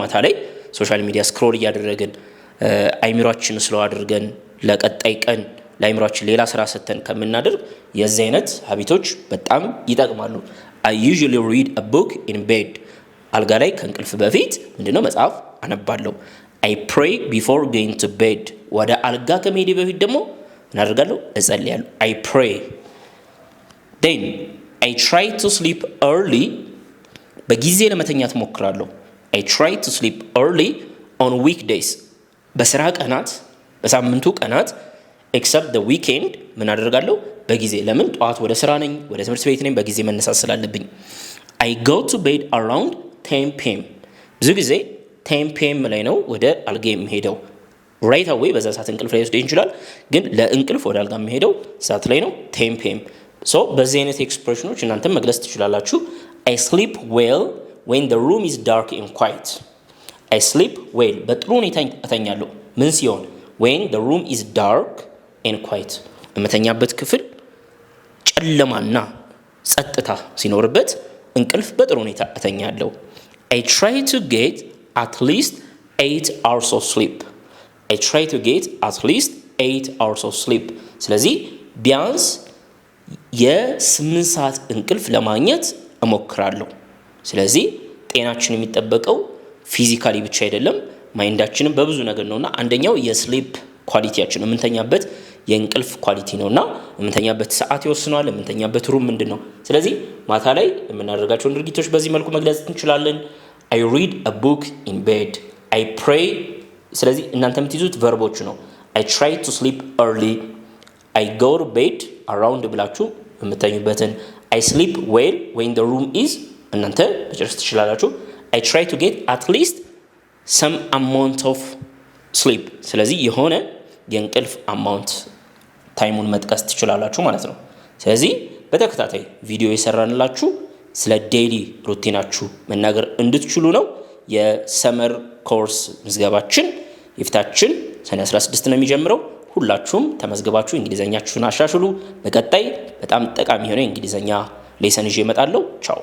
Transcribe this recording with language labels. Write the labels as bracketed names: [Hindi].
[Amharic] ማታ ላይ ሶሻል ሚዲያ ስክሮል እያደረግን አይምሯችን ስለው አድርገን ለቀጣይ ቀን ለአይምሯችን ሌላ ስራ ሰተን ከምናደርግ የዚህ አይነት ሀቢቶች በጣም ይጠቅማሉ። [English] I usually read a book in bed. [Amharic] አልጋ ላይ ከእንቅልፍ በፊት ምንድነው መጽሐፍ አነባለሁ። [English] I pray before going to bed. [Amharic] ወደ አልጋ ከመሄዴ በፊት ደግሞ ምን አደርጋለሁ? እጸልያለሁ። [English] I pray. Then I try to sleep early. [Amharic] በጊዜ ለመተኛት ሞክራለሁ። [English] I try to sleep early on weekdays. [Amharic] በስራ ቀናት በሳምንቱ ቀናት [English] except the weekend [Amharic] ምን አደርጋለሁ? በጊዜ ለምን? ጠዋት ወደ ስራ ነኝ፣ ወደ ትምህርት ቤት ነኝ፣ በጊዜ መነሳት ስላለብኝ። [English] I go to bed around 10 p.m. [Amharic] ብዙ ጊዜ 10 p.m. ላይ ነው ወደ አልጋ የምሄደው። [English] right away [Amharic] በዛ ሰዓት እንቅልፍ ላይ ወስደኝ ይችላል፣ ግን ለእንቅልፍ ወደ አልጋ የምሄደው ሰዓት ላይ ነው 10 p.m. [English] so [Amharic] በዚህ አይነት ኤክስፕሬሽኖች እናንተ መግለጽ ትችላላችሁ። [English] I sleep well when the room is dark and quiet. I sleep well [Amharic] በጥሩ ሁኔታ እተኛለሁ ምን ሲሆን? [English] when the room is dark and quiet [Amharic] የምተኛበት ክፍል ጨለማና ጸጥታ ሲኖርበት እንቅልፍ በጥሩ ሁኔታ እተኛለሁ። [English] I try to get at least 8 hours of sleep. I try to get at least 8 hours of sleep. [Amharic] ስለዚህ ቢያንስ የ8 ሰዓት እንቅልፍ ለማግኘት እሞክራለሁ። ስለዚህ ጤናችን የሚጠበቀው ፊዚካሊ ብቻ አይደለም፣ ማይንዳችንም በብዙ ነገር ነውና አንደኛው የስሊፕ ኳሊቲያችን ነው፣ የምንተኛበት የእንቅልፍ ኳሊቲ ነውና የምንተኛበት ሰዓት ይወስነዋል፣ የምንተኛበት ሩም ምንድነው። ስለዚህ ማታ ላይ የምናደርጋቸውን ድርጊቶች በዚህ መልኩ መግለጽ እንችላለን። [English] I read a book in bed. I pray. [Amharic] ስለዚህ እናንተ የምትይዙት ቨርቦቹ ነው። [English] I try to sleep early. I go to bed around [Amharic] ብላችሁ የምተኙበትን [English] I sleep well when the room is [Amharic] እናንተ መጨረስ ትችላላችሁ። [English] I try to get at least some amount of sleep. [Amharic] ስለዚህ የሆነ የእንቅልፍ አማውንት ታይሙን መጥቀስ ትችላላችሁ ማለት ነው። ስለዚህ በተከታታይ ቪዲዮ የሰራንላችሁ ስለ ዴይሊ ሩቲናችሁ መናገር እንድትችሉ ነው። የሰመር ኮርስ ምዝገባችን የፊታችን ሰኔ 16 ነው የሚጀምረው። ሁላችሁም ተመዝግባችሁ እንግሊዘኛችሁን አሻሽሉ። በቀጣይ በጣም ጠቃሚ የሆነ እንግሊዘኛ ሌሰን ይዤ እመጣለሁ። ቻው።